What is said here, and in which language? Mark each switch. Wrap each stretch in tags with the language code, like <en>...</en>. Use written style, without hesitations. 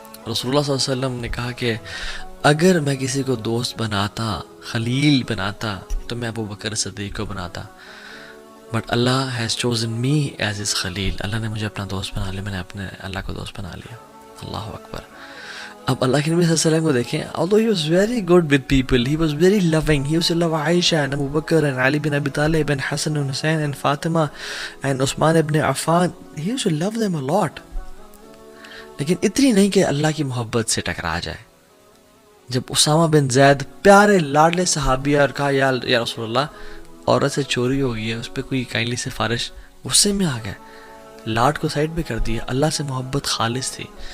<ur>رسول اللہ صلی اللہ علیہ وسلم نے کہا کہ اگر میں کسی کو دوست بناتا, خلیل بناتا, تو میں ابو بکر صدیق کو بناتا,</ur> <en>But Allah has chosen me as his Khalil.</en> <ur>اللہ نے مجھے اپنا دوست بنا لیا, میں نے اپنے اللہ کو دوست بنا لیا. اللہ اکبر. اب اللہ کے نبی صلی اللہ علیہ وسلم کو دیکھیں,</ur> <en>although he was very good with people, he was very loving, he used to love Aisha and Abu Bakr and Ali bin Abi Talib and Hassan and Hussein and Fatima and Usman ibn Affan, he used to love them a lot.</en> <ur>لیکن اتنی نہیں کہ اللہ کی محبت سے ٹکرا جائے. جب اسامہ بن زید پیارے لاڈلے صحابی اور کہا یا رسول اللہ عورت سے چوری ہو گئی ہے, اس پہ کوئی کائنڈلی سفارش, غصے میں آ گئے, لاڈ کو سائڈ پہ کر دیا, اللہ سے محبت خالص تھی.</ur>